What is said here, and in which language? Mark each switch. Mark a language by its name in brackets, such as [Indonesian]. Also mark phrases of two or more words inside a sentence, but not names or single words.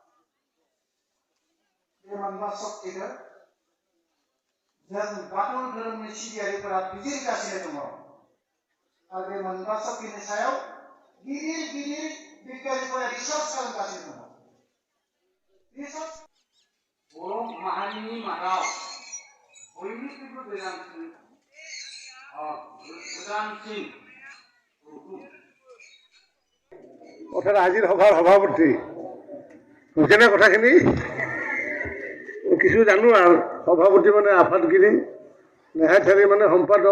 [Bodo] बे मोनबा शक्तिखौ जों बाथौ धोरोमनि सिबियारिफोरा बिजिरगासिनो दङ आरो बे मोनबा शक्तिनि सायाव गिदिर गिदिर बिगियानिफोरा रिसार्च खालामगासिनो दङ रिसार्च बर' माहारिनि मादाव बयनिख्रुइबो गोजानसिन [Assamese] অৰ্থাৎ আজিৰ সভাৰ সভাপতি শুনিছেনে কথাখিনি কিছু জানো আৰু সভাপতি মানে আফাদগিৰি নেহাথাৰী মানে সম্পাদক